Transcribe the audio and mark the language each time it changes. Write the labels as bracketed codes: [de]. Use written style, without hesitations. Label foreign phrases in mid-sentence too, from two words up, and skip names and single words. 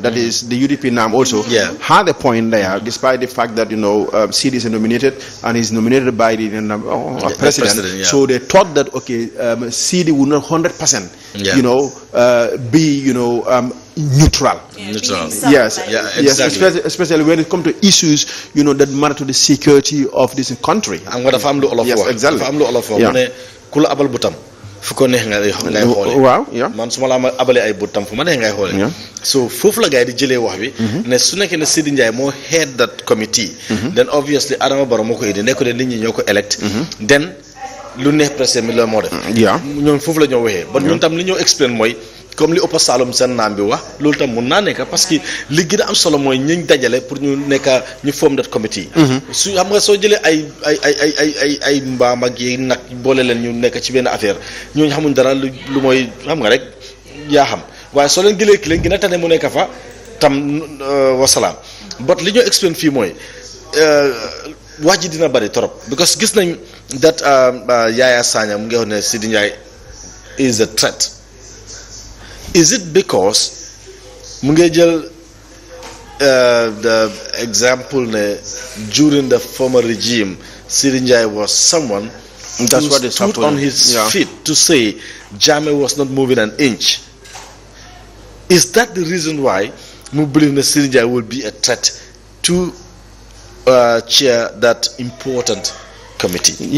[en] That is, the UDP NAM also had a point there, despite the fact that, you know, CD is nominated and he's nominated by the president. So they thought that, okay, CD would not 100%, you know, be, you know, neutral. Yes, exactly. Especially when it comes to issues, you know, that matter to the security of this country. Yes, exactly. [wo] Kula abal butam fu ko neex ngay xolé waaw man suma la abalé ay butam fu ma neex ngay xolé so fofu la gaay di jëlé wax bi ne su nekké ne Sidi Ndiaye mo [en] head that committee [wo] then obviously Adama Barrow moko indi nekko ne nit ñi ñoko elect then lu neex président mi la mo def ñoom fofu la ñoo waxé ba ñun tam li ñoo explain moy comme li Opa Salom sen naam bi wax loolu tam mun naa nekk parce que li gën a am solo mooy ñiñ dajale pour ñu nekk ñu [en] form that committee [wo] su xam nga soo jëlee ay mbaam ak yi nag boole leen ñu nekk ci benn affaire ñooñu xamuñ dara lu mooy xam nga rek yaa xam waaye soo leen jëlee ki leen gën a tane mu nekk fa tam wasalaam but li ñoo explain fii mooy wax ji dina bari trop because gis nañ that Yaya Sanyang mu ngi wax ne Sidi Ndiaye [en] is a threat. Is it because [wo] mu ngi jël [en] the example during the former regime Sidi Ndiaye was someone who stood on his feet to say Jammeh was not moving an inch? Is that the reason why we believe that Sidi Ndiaye will be a threat to chair that important committee?